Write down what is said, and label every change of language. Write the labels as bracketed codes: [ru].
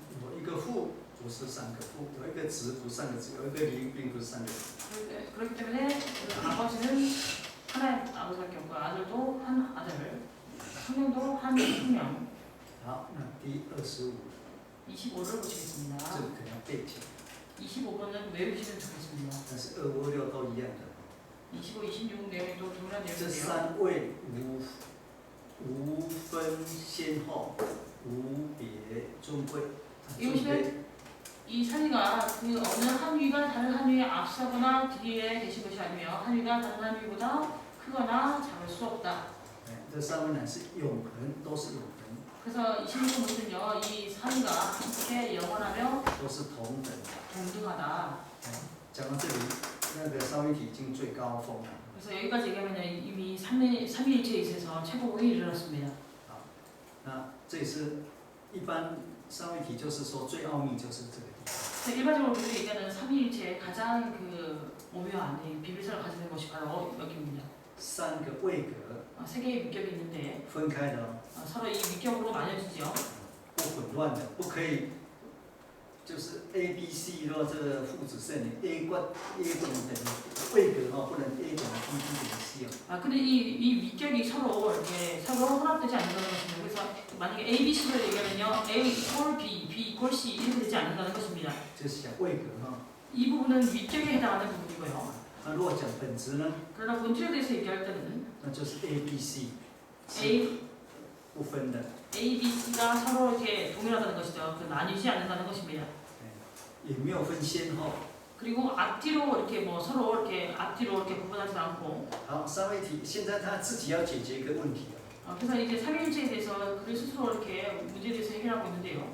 [zh] 有一个父不是三个父，有一个子不是三个子，有一个灵并不是三个灵。 [ko] 그렇기 때문에 그 아버지는 하나의 아버지밖에 없고 아들도 한 아들, 성령도 한 성령. [zh] 好，那第25， [ko] 25를 보시겠습니다. [zh] 这个可能要背起来， [ko] 25번은 외우시면 좋겠습니다. [zh] 但是2、5、6都一样的。 [ko] 25, 26 내용이 또 동일한 [zh] 这 [ko] 내용인데요. [zh] 三位无分先后，无别尊贵。尊贵 [ko] 이 삼위가 그 어느 한 위가 다른 한 위에 앞서거나 뒤에 계신 것이 아니며 한 위가 다른 한 위보다 크거나 작을 수 없다. [zh] 这三位乃是永恒，都是永恒， [ko] 그래서 26번은요, 이 삼위가 함께 영원하며 [zh] 都是同等。 [ko] 동등하다. [zh] 讲到这里，那个三位体已经最高峰了。 [ko] 그래서 여기까지 얘기하면 이미 삼위일체에 있어서 최고봉에 이르렀습니다. [zh] 那这也是一般三位体，就是说最奥秘就是这个地方。 [ko] 그래서 일반적으로 우리가 얘기하는 삼위일체의 가장 그 오묘한 비밀성을 가지고 있는 것이 바로 여기입니다. [zh] 三个位格 [ko] 세 개의 위격이 있는데 [zh] 分开的哦， [ko] 서로 이 위격으로 나뉘어지죠. [zh] 不混乱的，不可以，就是 A、B、C 咯，这个父子圣灵 A 冠 A 等于位格哦，不能 A 等于 B、B 等于 C 哦。 [ko] 근데 이 위격이 서로 이렇게 서로 혼합되지 않는다는 것입니다. 그래서 만약에 A, B, C를 얘기하면요, [en] A equal B, B equal C [ko] 이렇게 되지 않는다는 것입니다. [zh] 这是讲位格哈。 [ko] 이 부분은 위격에 해당하는 부분이고요. [zh] 那如果讲本质呢， [ko] 그러나 본질에 대해서 얘기할 때는 [zh] 那就是 A、B、C A, 不分的， [ko] A, B, C가 서로 이렇게 동일하다는 것이죠. 그 나뉘지 않는다는 것입니다. [zh] 也没有分先后。 [ko] 그리고 앞뒤로 이렇게 뭐 서로 이렇게 앞뒤로 이렇게 구분하지 않고 [zh] 好，三位体现在他自己要解决一个问题了。 [ko] 그래서 이제 삼위일체에 대해서 그들 스스로 이렇게 문제에 대해서 해결하고 있는데요.